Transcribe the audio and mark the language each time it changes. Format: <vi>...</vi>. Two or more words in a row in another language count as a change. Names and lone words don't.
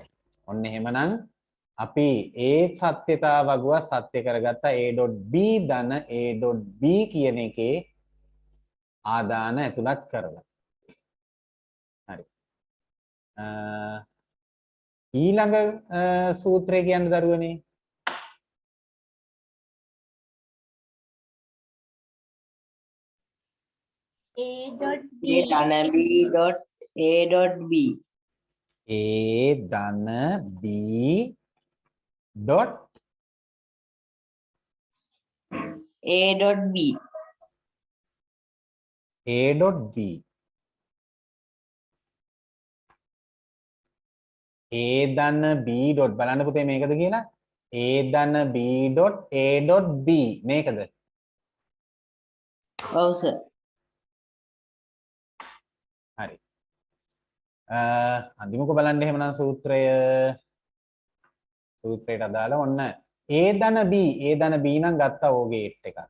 <si>ඔන්න එහෙමනම් අපි ඒ සත්‍යතාව වගුව සත්‍ය කරගත්තා A.B ධන A.B කියන එකේ ආදාන ඇතුළත් කරලා. හරි. ඊළඟ සූත්‍රය කියන්න දරුවනේ.</si> <en>A dot B A ධන B dot A dot B. A ධන B dot A dot B. A dot B. A ධන B dot</en> <si>බලන්න පුතේ මේකද කියලා?</si> <en>A ධන B dot A dot B මේකද?</en> <si>ඔව් සර්. හරි. අන්තිමක බලන්න එහෙමනම් සූත්‍රයට අදාළ ඔන්න A ධන B නම් ගත්තා ඕගේ 8 එකක්.</si>